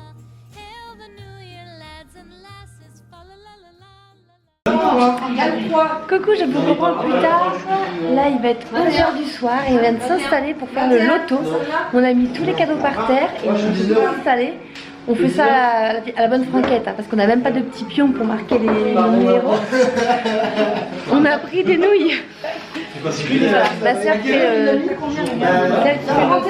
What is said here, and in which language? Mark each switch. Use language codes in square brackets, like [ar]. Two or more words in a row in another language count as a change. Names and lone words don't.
[en] Hail the new year, lads and lasses, fa la la la la la la. [fr] Coucou, je vous reprends plus tard. Là, il va être 11h du soir et on vient de s'installer pour faire le loto. On a mis tous les cadeaux par terre et on s'est installé. On fait ça à la bonne franquette hein, parce qu'on n'a même pas de petits pions pour marquer les numéros. On a pris des nouilles. Ma soeur fait le loto.